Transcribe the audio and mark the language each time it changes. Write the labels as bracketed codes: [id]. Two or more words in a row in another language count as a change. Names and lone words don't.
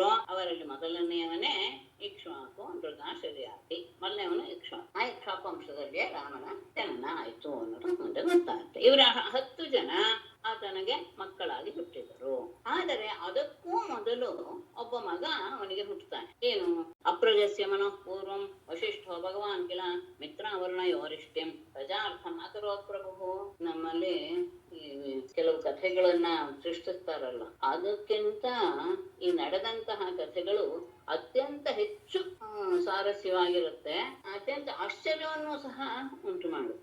[kn] ಅವರಲ್ಲಿ ಮೊದಲನೆಯವನೇ ಇಕ್ಷ್ವಾಕು, ನೃಗ, ಶರ್ಯಾತಿ. ಮೊದಲನೇವನು ಇಕ್ಷ್ವಾಕು. ಆ ಇಕ್ಷ್ವಾಕು ವಂಶದಲ್ಲಿಯೇ ರಾಮನ ಜನನ ಆಯ್ತು ಅನ್ನೋದು ಮುಂದೆ ಗೊತ್ತಾಗುತ್ತೆ. ಇವರ 10 ಜನ ಆತನಿಗೆ ಮಕ್ಕಳಾಗಿ ಹುಟ್ಟಿದರು. ಆದರೆ ಅದಕ್ಕೂ ಮೊದಲು ಒಬ್ಬ ಮಗ ಅವನಿಗೆ ಹುಟ್ಟುತ್ತಾನೆ. [sa] ಏನು? ಅಪ್ರಜಸ್ಯ ಮನಃ ಪೂರ್ವಂ ವಶಿಷ್ಠೋ ಭಗವಾನ್ ಕಿಲ ಮಿತ್ರಾವರ್ಣಯೋರಿಷ್ಟಿಂ ಪ್ರಜಾರ್ಥಂ ಅಕರೋತ್ ಪ್ರಭು. [kn] ನಮ್ಮಲ್ಲಿ ಕೆಲವು ಕಥೆಗಳನ್ನ ಸೃಷ್ಟಿಸ್ತಾರಲ್ಲ, ಅದಕ್ಕಿಂತ ಈ ನಡೆದಂತಹ ಕಥೆಗಳು ಅತ್ಯಂತ ಹೆಚ್ಚು ಸ್ವಾರಸ್ಯವಾಗಿರುತ್ತೆ, ಅತ್ಯಂತ ಆಶ್ಚರ್ಯವನ್ನು ಸಹ ಉಂಟು ಮಾಡುತ್ತೆ.